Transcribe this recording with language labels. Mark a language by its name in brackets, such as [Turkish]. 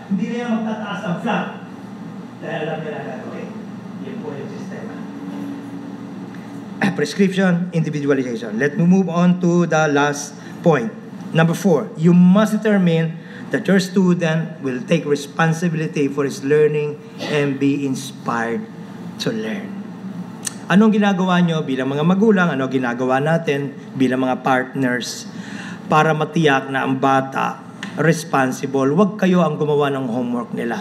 [Filipino] Hindi na yan magtataas ng flag dahil alam niya na gagawin. Yan po yung sistema. [English] Prescription, individualization. Let me move on to the last point. Number 4, you must determine that your student will take responsibility for his learning and be inspired to learn. [Filipino] Anong ginagawa nyo bilang mga magulang? Ano ginagawa natin bilang mga partners para matiyak na ang bata responsible? Huwag kayo ang gumawa ng homework nila.